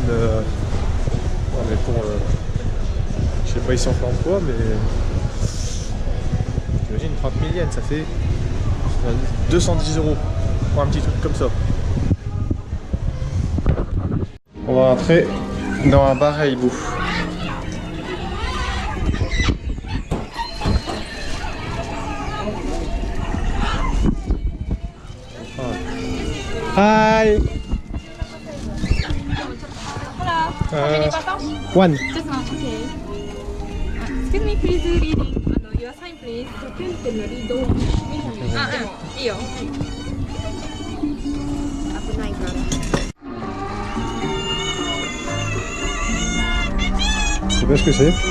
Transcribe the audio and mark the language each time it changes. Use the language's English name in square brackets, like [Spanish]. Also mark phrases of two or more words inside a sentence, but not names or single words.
[French] Non, mais pour... je sais pas ici en fait quoi, mais t'imagines 30 000 yens, ça fait 210 € pour un petit truc comme ça. On va rentrer dans un bar à hibou. [English] Hi. One. Just one, okay. Excuse me, please reading your sign, please. [Japanese] 100 円ってのリードを見たの。いいよ。危ないから。 [French] Je sais pas ce que c'est.